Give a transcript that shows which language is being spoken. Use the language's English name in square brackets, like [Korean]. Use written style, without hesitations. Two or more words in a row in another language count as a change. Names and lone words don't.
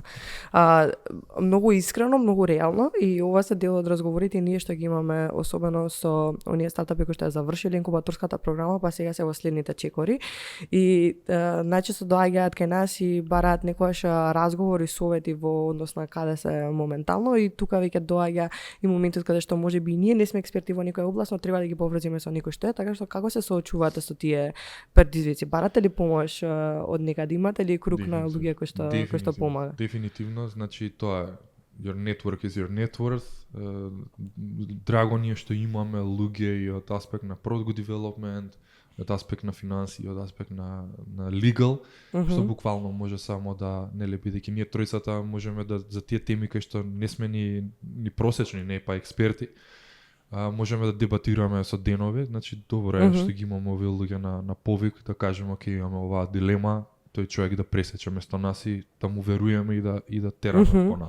[Macedonian] Многу искрено, многу реално и ова се дел од разговорите ние што ги имаме особено со оние стартапи кои што ја завршиле инкубаторската програма, па сега се во следните чекори и најчесто доаѓаат кај нас и бараат некојаш разговори, совети во однос на каде се моментално и тука веќе доаѓа и моментот каде што можеби и ние не сме експерти во некоја област, но треба да ги поврзиме со некој што е, така што како се соочувате со тие предизвици? Барате ли помош од некаде? Имате ли круг на луѓе кои што помагат? Дефинитивно, значи тоа е [English] your network is your net worth. [Macedonian] Драго ни е што имаме луѓе и од аспект на [English] product development, [Macedonian] од аспект на финанси, од аспект на legal, што буквално може само да нели бидејќи ние тројцата можеме да за тие теми кои што не сме ни просечни, не па експерти, можеме да дебатираме со денови, значи добро е што ги имаме овие луѓе на повик да кажеме оке имаме оваа дилема, тој човек да пресече место нас и да му веруваме и да тераме понатаму.